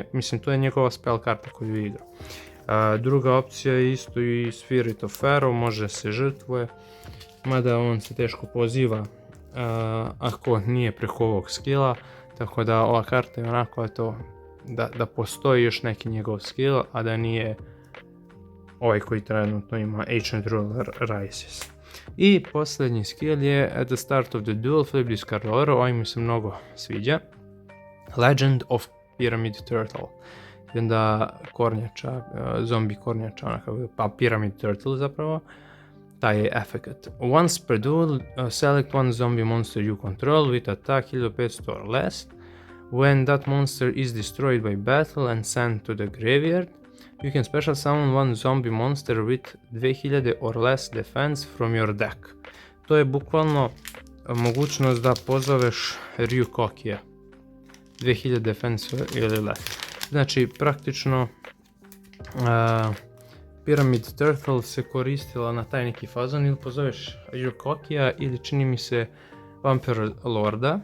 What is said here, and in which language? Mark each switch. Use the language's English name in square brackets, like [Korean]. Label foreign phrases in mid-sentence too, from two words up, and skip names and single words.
[Bosnian] Mislim, to je njegova spell karta koju igra. Druga opcija je isto i Spirit of Pharaoh, može se žrtvuje, mada on se teško poziva ako nije preko ovog skilla, tako da ova karta je onako to da postoji još neki njegov skill, a da nije ovaj koji trenutno ima Ancient Ruler Rises. I posljednji skill je [English] at the start of the duel flip this card over, [Bosnian] ovaj mi se mnogo sviđa. Legend of Pyramid Turtle. I onda kornjača, zombi kornjača, pa Pyramid Turtle zapravo. Taj je efekt. [English] Once per duel, select one zombie monster you control with attack 1500 or less. When that monster is destroyed by battle and sent to the graveyard, you can special summon one zombie monster with 2000 or less defense from your deck. [Bosnian] To je bukvalno mogućnost da pozoveš Ryukokija. 2000 defense ili less. Znači, praktično Pyramid Turtle se koristila na taj neki fazon, ili pozoveš Ryukokija ili čini mi se Vampire Lorda.